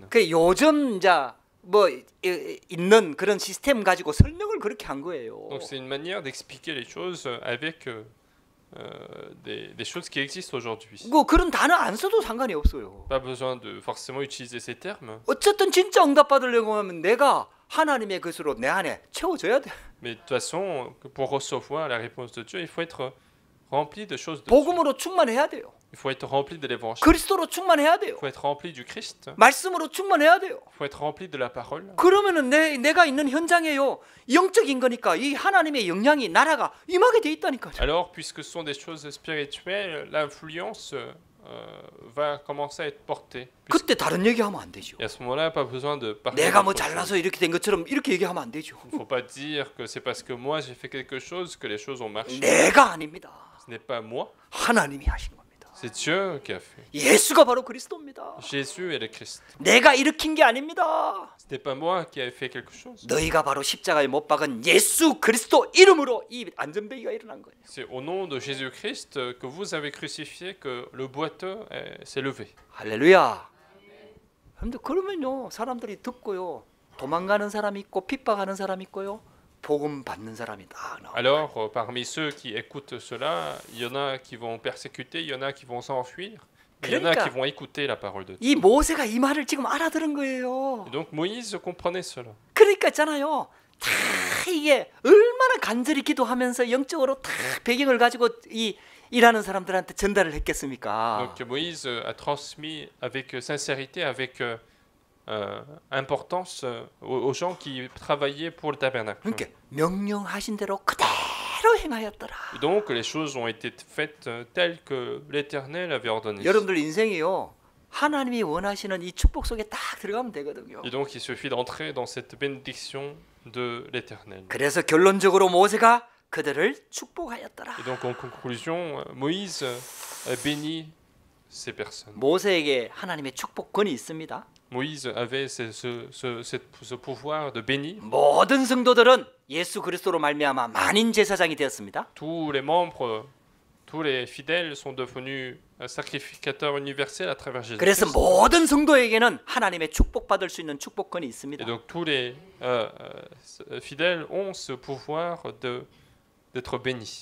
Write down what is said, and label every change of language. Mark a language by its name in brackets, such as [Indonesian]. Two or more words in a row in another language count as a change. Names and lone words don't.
[Korean] 그 요즘 이제 뭐 있는 그런 시스템 가지고 설명을 그렇게 한 거예요. [French] Donc c'est une manière d'expliquer les choses avec des choses qui existent aujourd'hui. [Korean] 뭐 그런 단어 안 써도 상관이 없어요. [French] Pas besoin de forcément utiliser ces termes. [Korean] 어쨌든 진짜 응답 받으려고 하면 내가 하나님의 것으로 내 안에 채워져야 돼. [French] Mais de toute façon, pour recevoir la réponse de Dieu, il faut être rempli de choses de Dieu. [Korean] 복음으로 충만해야 돼요. [French] Il faut être rempli de l'évangile. [Korean] 그리스도로 충만해야 돼요. [French] Il faut être rempli du Christ. [Korean] 말씀으로 충만해야 돼요. [French] Il faut être rempli de la parole. [Korean] 그러면은 내가 있는 현장에요 영적인 거니까 이 하나님의 영향이 나라가 임하게 돼 있다니까요. [French] Alors, puisque ce sont des choses spirituelles, l'influence va commencer à être portée. [Korean] 그때 다른 얘기하면 안 되죠. [French] Et à ce moment-là, pas besoin de parler. [Korean] 내가 뭐 [French] d'autre chose. [Korean] 잘나서 이렇게 된 것처럼 이렇게 얘기하면 안 되죠. [French] Il ne faut pas dire que c'est parce que moi j'ai fait quelque chose que les choses ont marché. [Korean] 내가 아닙니다. [French] Ce n'est pas moi, [Korean] 하나님이 하신 겁니다. [French] c'est Dieu qui a fait. [Korean] 예수가 바로 그리스도입니다. [French] Jésus est le Christ. [Korean] 내가 일으킨 게 아닙니다. [French] Ce n'est pas moi qui ai fait quelque chose. [Korean] 너희가 바로 십자가에 못 박은 예수 그리스도 이름으로 이 안전뱅이가 일어난 거예요. [French] C'est au nom de Jésus-Christ que vous avez crucifié que le boiteux s'est levé. [Korean] 할렐루야. 근데 그러면요 사람들이 듣고요 도망가는 사람이 있고 핍박하는 사람이 있고요 복음 받는 사람이 딱 나와요. [French] Alors, parmi ceux qui écoutent cela, il y en a qui vont persécuter, il y en a qui vont s'enfuir, mais il y en a qui vont écouter la parole de Dieu. [Korean] 이 모세가 이 말을 지금 알아들은 거예요. [French] Et donc Moïse comprenait cela. [Korean] 그러니까 있잖아요. 다 이게 얼마나 간절히 기도하면서 영적으로 다 배경을 가지고 이 일하는 사람들한테 전달을 했겠습니까? [French] Donc Moïse a transmis avec sincérité, avec importance aux gens qui travaillaient pour le tabernacle. [Korean] 그러니까 명령하신 대로 그대로 행하였더라. [French] Et donc les choses ont été faites telles que l'Éternel avait ordonné. [Korean] 여러분들 인생이요. 하나님이 원하시는 이 축복 속에 딱 들어가면 되거든요. [French] Et donc il suffit d'entrer dans cette bénédiction de l'Éternel. [Korean] 그래서 결론적으로 모세가 그들을 축복하였더라. [French] Et donc en conclusion, Moïse a béni ces personnes. [Korean] 모세에게 하나님의 축복권이 있습니다. [French] Moïse avait ce pouvoir de bénir. [Korean] 모든 성도들은 예수 그리스도로 말미암아 만인 제사장이 되었습니다. [French] Tous les membres, tous les fidèles sont devenus sacrificateurs universels à travers Jésus. [Korean] 그래서 모든 성도에게는 하나님의 축복받을 수 있는 축복권이 있습니다. [French] Et donc tous les fidèles ont ce pouvoir d'être bénis.